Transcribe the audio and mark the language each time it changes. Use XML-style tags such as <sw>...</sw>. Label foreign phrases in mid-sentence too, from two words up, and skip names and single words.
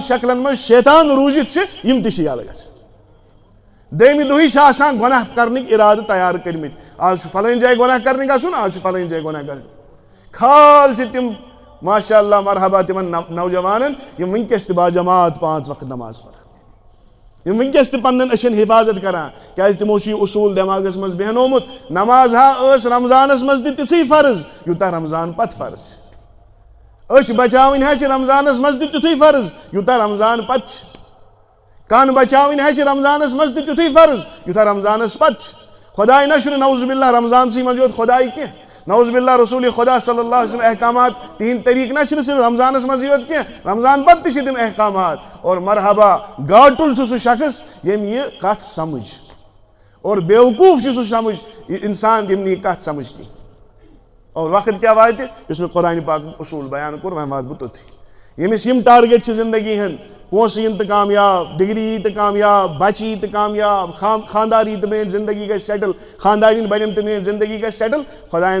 <ks>شکلن منٛز شیطان روٗزِتھ چھِ یِم تہِ چھِ یلہٕ گژھان دوٚیمہِ دۄہٕے چھِ آسان گۄناہ کرنٕکۍ ارادٕ تیار کٔرمٕتۍ آز چھُ فلٲنۍ جایہِ گۄناہ کرنہِ گژھُن آز چھُ فلٲنۍ جایہِ گۄناہ کرنہِ کھال چھِ تِم</ks> <ar>ماشاء اللہ</ar> <ks>مرحبا تِمن نوجوانن یِم وٕنکیٚس تہِ باجماعت 5 وقت نماز پران یِم وٕنکیٚس تہِ پننٮ۪ن أچھن حِفاظت کران کیٛازِ تِمو چھُ یہِ اصوٗل دٮ۪ماغس منٛز بیٚہنومُت نماز ہا ٲس رمضانس منٛز تہِ تِژھٕے فرض یوٗتاہ رمضان پتہٕ فرض اچھ بچاوٕنۍ ہے چھِ رمضانس منٛز تہِ تیُتھُے فرض یوٗتاہ رمضان پتہٕ چھِ کن بچاوٕنۍ ہے چھِ رمضانس منٛز تہِ تیُتھُے فرض یوٗتاہ رمضانس پتہٕ چھِ خۄداے نہ چھُنہٕ</ks> <ar>نعوذ باللہ</ar> <ks>رمضانسٕے منٛز یوت خۄداے کینٛہہ</ks> <ar>نعوذ باللہ</ar> <ks>رسول خدا</ks> <ar>صلی اللہ علیہ وسلم</ar> <ks>احکامات تہنٛدۍ طریٖقہٕ نہ چھِنہٕ صرف رمضانس منٛزٕے یوت کینٛہہ رمضان پتہٕ تہِ چھِ تِم احکامات اور مرحبا گاٹُل چھُ سُہ شخص ییٚمۍ یہِ کتھ سمجھ اور بیوقوٗف چھُ سُہ سمجھ انسان ییٚمۍ نہٕ یہِ کتھ سمجھ کینٛہہ اور وقت کیٛاہ واتہِ یُس مےٚ قرآنہِ پاکُک اصوٗل بیان کوٚر وۄنۍ واتہٕ بہٕ توٚتھُے ییٚمِس یِم ٹارگیٹ چھِ زندگی ہٕنٛدۍ پونٛسہٕ یِن تہٕ کامیاب ڈگری یی تہٕ کامیاب بچہِ یی تہٕ کامیاب خاندار یی تہٕ میٛٲنۍ زندگی گژھِ سیٹل خاندارِنۍ بنن تہٕ میٛٲنۍ زندگی گژھِ سیٹل خۄدایَن</ks>